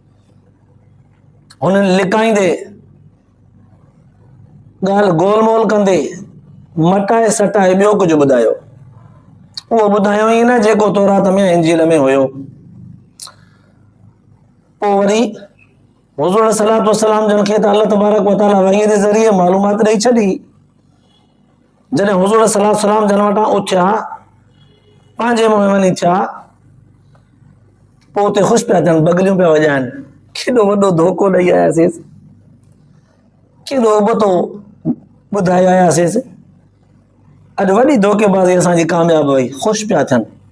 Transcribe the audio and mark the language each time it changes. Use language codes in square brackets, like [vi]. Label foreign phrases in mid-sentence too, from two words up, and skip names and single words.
[sd] हुननि लिकाईंदे, ॻाल्हि गोल मोल कंदे, मटाए सटाए ॿियो कुझु ॿुधायो। उहो ॿुधायो ई न जेको तौरात में इंजील में हुयो। पोइ वरी हुज़ूर [ar] الصلاة والسلام [sd] जन खे त अल्लाह तबारक व तआला वही जे ज़रिए मालूमात ॾेई छॾी। जॾहिं हुज़ूर [ar] الصلاة والسلام [sd] जन वटां उथिया पंहिंजे मुंहुं वञी थिया पोइ उते ख़ुशि पिया थियनि बगलियूं पिया वॼाइनि केॾो वॾो धोखो ॾेई आयासीं केॾो उबतो ॿुधाए आयासीं अॼु वॾी धोखेबाज़ी असांजी कामयाब वई ख़ुशि पिया थियनि